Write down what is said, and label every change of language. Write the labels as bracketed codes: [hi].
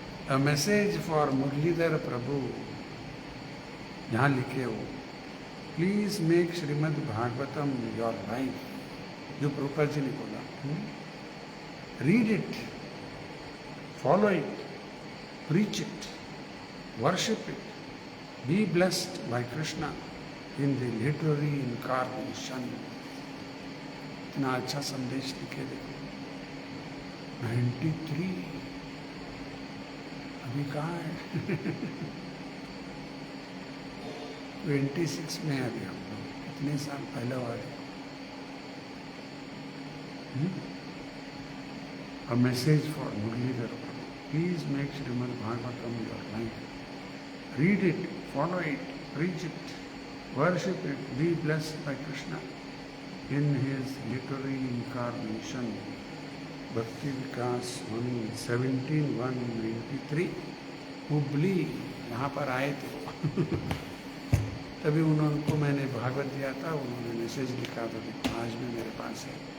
[en] a message for [hi] Muralidhar प्रभु, यहाँ लिखे हो, [en] please make Shrimad Bhagavatam your life, [hi] जो प्रभुपाद जी ने बोला। [en] Read it, follow it, preach it, worship it, be blessed by Krishna in the literary incarnation. [hi] इतना अच्छा संदेश लिखे देखो। 93 अभी कहाँ है? 26 में अभी हम लोग, कितने साल पहले वाले। [en] A message for Muralidhar. Please make Srimad Bhagavatam your life. Read it, follow it, preach it, worship it, be blessed by Krishna in his literary incarnation, Bhakti Vikas Swami [hi] 17-193, Hubli यहाँ पर आए थे तभी उनको मैंने भागवत दिया था, उन्होंने मैसेज लिखा था, आज भी मेरे पास है।